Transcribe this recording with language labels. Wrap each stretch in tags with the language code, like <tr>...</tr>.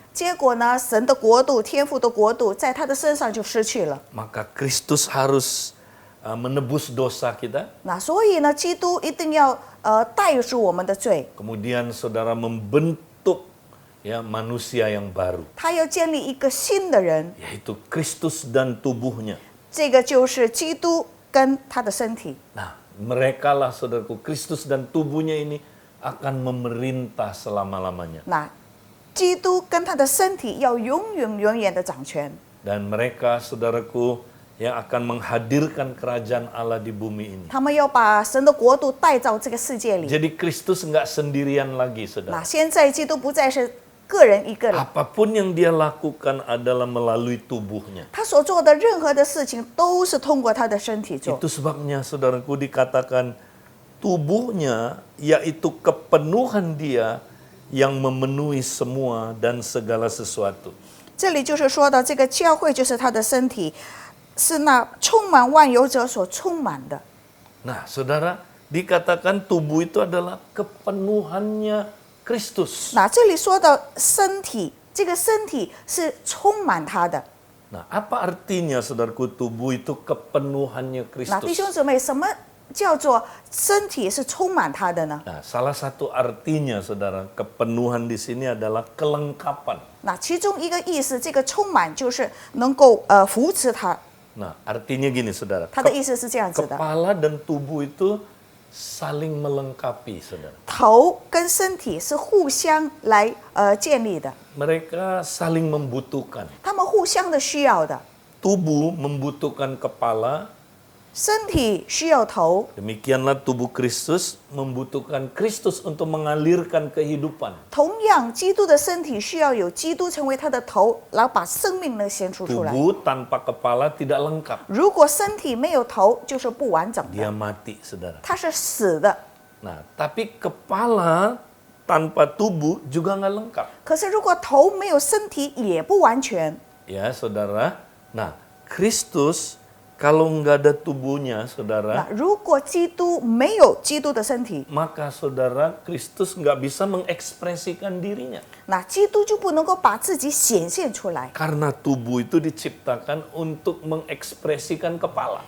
<zh>结果呢，神的国度、天父的国度在他的身上就失去了。</zh> <id>Maka Kristus harus menebus dosa kita.</id> <zh>那所以呢，基督一定要代赎我们的罪，</zh> <id>Kemudian saudara membentuk ya manusia yang baru,</id> <zh>他要建立一个新的人，</zh> <id>yaitu Kristus dan tubuhnya.</id> <zh>这个就是基督跟他的身体。</zh> <id>Nah, mereka lah saudaraku, Kristus dan tubuhnya ini akan memerintah selama-lamanya.</id> <zh>那基督跟他的身体要永远的掌权，</zh> <id>Dan mereka saudaraku yang akan menghadirkan kerajaan Allah di bumi ini.</id> <zh>他们要把神的国度带到这个世界里。</zh> <id>Jadi Kristus nggak sendirian lagi</id> <zh>那</zh> <id>saudara.</id> <zh>现在基督不再是个人一个了，</zh> <id>Apapun yang dia lakukan adalah melalui tubuhnya.</id> <zh>他所做的任何的事情都是通过他的身体做。</zh> <id>Itu sebabnya saudaraku dikatakan tubuhnya yaitu kepenuhan dia yang memenuhi semua dan segala sesuatu.</id> <zh>这里就是说到这个教会就是他的身体，是那充满万有者所充满的。</zh> <id>Nah, saudara, dikatakan tubuh itu adalah kepenuhannya Kristus.</id> <zh>那这里说到身体，这个身体是充满他的。</zh> <id>Nah, apa artinya saudaraku tubuh itu kepenuhannya</id> <zh>那弟</zh> <id>Kristus?</id> <zh>兄姊妹，什么叫做身体是充满他的呢？</zh> <id>Nah, salah satu artinya saudara, kepenuhan di sini adalah kelengkapan.</id> <zh>那其中一个意思，这个充满就是能够扶持他。</zh> <id>Nah, artinya gini saudara,</id> <zh>他的意思是这样子的：</zh> <id>kepala dan tubuh itu saling melengkapi saudara.</id> <zh>头跟身体是互相来建立的，</zh> <id>Mereka saling membutuhkan.</id> <zh>他们互相的需要的。</zh> <id>Tubuh membutuhkan kepala,</id> <zh>身体需要头，</zh> <id>Demikianlah tubuh Kristus membutuhkan Kristus untuk mengalirkan kehidupan.</id> <zh>同样，基督的身体需要有基督成为他的头，然后把生命能显出出来。</zh> <id>Tubuh tanpa kepala tidak lengkap.</id> <zh>如果身体没有头，就是不完整</zh> <id>Dia</id> <zh>的，</zh> <id>mati, saudara.</id> <zh>它是死的。</zh> <id>Nah, tapi kepala tanpa tubuh juga nggak lengkap.</id> <zh>可是如果头没有身体，也不完全。</zh> <id>Ya, saudara. Nah, Kristus kalau nggak ada tubuhnya,</id> <zh>那</zh> <id>saudara,</id> <zh>如果基督没有基督的身体，</zh> <id>maka saudara Kristus nggak bisa mengekspresikan dirinya.</id> <zh>那基督就不能够把自己显现出来，</zh> <id>Karena tubuh itu diciptakan untuk mengekspresikan kepala.</id>